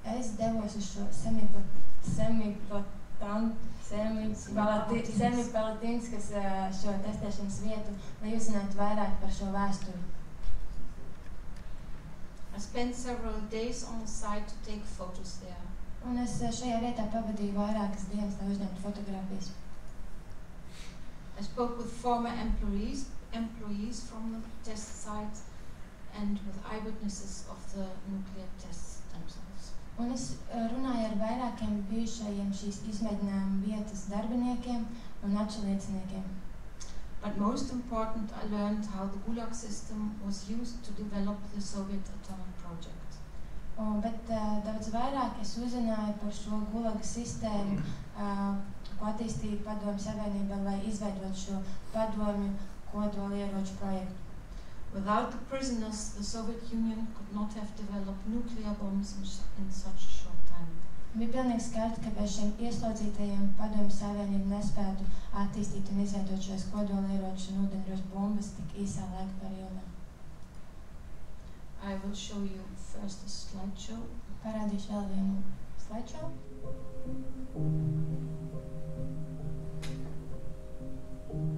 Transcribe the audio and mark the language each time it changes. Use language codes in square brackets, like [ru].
[lv] Es devos uz šo Semipalatinskas šo testēšanas vietu, lai uzzinātu vairāk par šo vēsturi. [en] I spent several days on the site to take photos there. [lv] Un es šajā vietā pavadīju vairākas dienas, lai uzņemtu fotogrāfijas. [en] I spoke with former employees from the test site and with eyewitnesses of the nuclear tests themselves. [lv] Un es runāju ar vairākiem bijušajiem šīs izmēģinājuma vietas darbiniekiem un atšķirniekiem. [en] But most important, I learned how the Gulag system was used to develop the Soviet atomic project. [lv] Bet daudz vairāk es uzzināju par šo Gulaga sistēmu, ko attīstīja Padomju Savienība, lai izveidot šo padomju kodolieroču projektu. [en] Without the prisoners, the Soviet Union could not have developed nuclear bombs in such a short time. [lv] Bija pilnīgi skaidrs, ka bez šiem ieslodzītajiem Padomju Savienība nespētu attīstīt un izveidot šos kodolieročus un ūdeņraža bombas tik īsā laika periodā. [en] I will show you first a slideshow. [lv] Parādīšu vēl vienu slideshow.